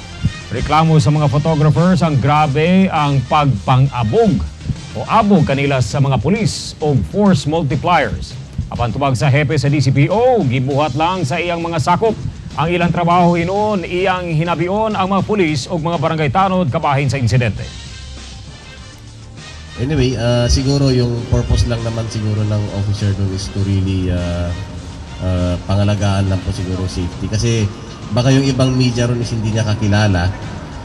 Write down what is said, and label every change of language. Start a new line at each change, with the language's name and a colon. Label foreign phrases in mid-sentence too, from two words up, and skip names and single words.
Cebuano: Reklamo sa mga photographers ang grabe ang pagpang-abog o abog kanila sa mga pulis o
English: force multipliers.
Cebuano: Apan tubag sa hepe sa DCPO, gibuhat lang sa iyang mga sakop. Ang ilang trabaho hinuon, iyang hinabion ang mga pulis o mga barangay tanod kabahin sa insidente.
Filipino: Anyway, siguro yung purpose lang naman siguro ng officer doon
English: is to really
Filipino: pangalagaan lang po siguro safety. Kasi baka yung ibang media ron is hindi niya kakilala.